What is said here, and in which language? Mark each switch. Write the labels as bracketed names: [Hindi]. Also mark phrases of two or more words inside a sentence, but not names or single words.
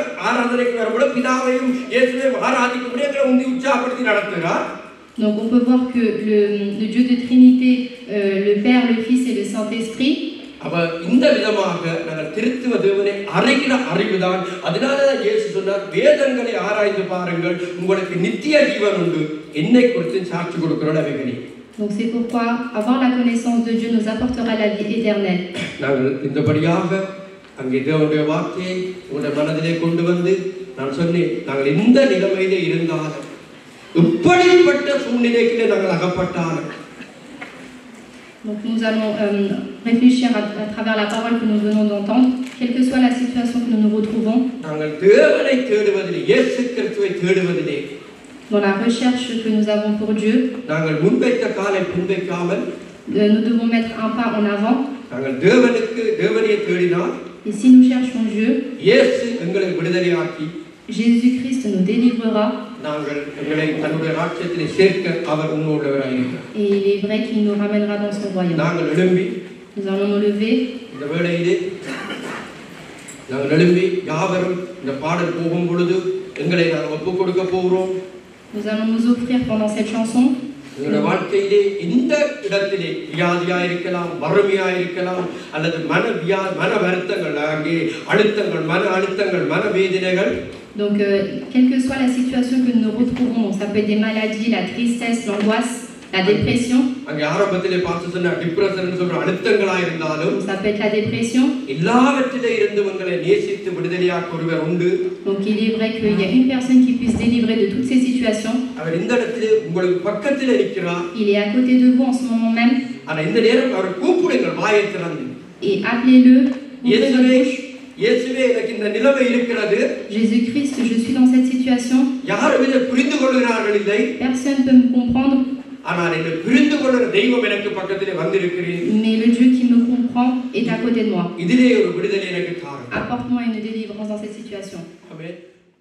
[Tamil] ஆராதனைக்கு வரும்போது பிதாவையும் இயேசுவையும் ஆராதிக்கும்படி எங்களை உந்தி உற்சாகப்படுத்தி நடத்துகிறார். [French] Donc on peut voir que le Dieu de Trinité, le Père, le Fils et le Saint-Esprit. [Tamil] அப்ப இந்த விதமாக நாங்கள் திருத்துவ தேவனை அறிகிற அறிவுதான். அதனாலதான் இயேசு சொன்னார், வேதங்களை ஆராய்ந்து பாருங்கள், உங்களுக்கு நித்திய ஜீவன் உண்டு, என்னை குறித்து சாட்சி கொடுக்கிறோம் அவைகளே. [French] Donc c'est pourquoi avoir la connaissance de Dieu nous apportera la vie éternelle. [Tamil] நாங்கள் இந்தபடியாக அங்கே தேவனுடைய வார்த்தையை உங்களுடைய மனதிலே கொண்டு வந்து நான் சொன்னேன், நாங்கள் எந்த நிலைமையிலே இருந்தாலும் எப்படிப்பட்ட சூழ்நிலைக்கு நாங்கள் அகப்பட்டாலும். [French] Donc nous allons réfléchir à travers la parole que nous venons d'entendre, quelle que soit la situation que nous nous retrouvons. [Tamil] நாங்கள் தேவனை தேடுவதிலே, இயேசு கிறிஸ்துவை தேடுவதிலே, [French] dans la recherche que nous avons pour Dieu, [Tamil] நாங்கள் முன்வைத்த காலை பின்வைக்காமல் [French] nous devons mettre un pas en avant. [Tamil] நாங்கள் தேவனை தேடினால், [French] et si nous cherchons Dieu, [Tamil] இயேசு எங்களை விடுதலையாக்கி, [French] Jésus-Christ nous délivrera. [Tamil] நாங்கள் எங்களை தன்னுடைய ராஜ்யத்திலே சேர்க்க அவர் உன்னோடவராக இருக்கிறார். [French] Et il est vrai qu'il nous ramènera dans son royaume. [Tamil] நாங்கள் எழும்பி [French] Nous allons nous lever. [Tamil] இந்த வேளையிலே நாங்கள் எழும்பி யாவரும் இந்த பாடல் போகும் பொழுது எங்களை நாங்கள் ஒப்புக் கொடுக்க போகிறோம். [French] Nous allons nous offrir pendant cette chanson. [Tamil] எங்களுடைய வாழ்க்கையிலே இந்த இடத்திலே வியாதியா இருக்கலாம், வறுமையா இருக்கலாம், அல்லது மன வருத்தங்கள், அங்கே அழுத்தங்கள், மன அழுத்தங்கள், மன வேதனைகள். [French] Donc, quelle que soit la situation que nous retrouvons, ça peut être des maladies, la tristesse, l'angoisse, la dépression. [Tamil] அங்கே ஆரம்பத்திலே பார்த்து சொன்ன டிப்ரஷன் சொல்ற அழுத்தங்களா இருந்தாலும், [French] Ça peut être la dépression. [Tamil] எல்லாவற்றிலே இருந்து உங்களை நேசித்து விடுதலையாக்க ஒருவர் உண்டு. [French] Donc, il est vrai qu'il y a une personne qui puisse délivrer de toutes ces situations. [Tamil] அவர் இந்த இடத்திலே உங்களுக்கு பக்கத்திலே இருக்கிறார். [French] Il est à côté de vous en ce moment même. [Tamil] ஆனா இந்த நேரம் அவர் கூப்பிடுங்கள் வாயை திறந்து. [French] Et appelez-le. [Tamil] இயேசுவே எனக்கு இந்த நிலைமை இருக்கிறது. [French] Jésus-Christ, je suis dans cette situation. [Tamil] யாரும் இதை புரிந்து கொள்கிறார்கள் இல்லை. [French] Personne ne peut me comprendre. [Tamil] ஆனால் என்னை புரிந்து கொள்கிற தெய்வம் எனக்கு பக்கத்திலே வந்திருக்கிறேன். [French] Mais le Dieu qui me comprend est à côté de moi. [Tamil] இதிலே ஒரு விடுதலை எனக்கு தாரும். [French] Apporte-moi une délivrance dans cette situation. [Tamil] ஆமென்.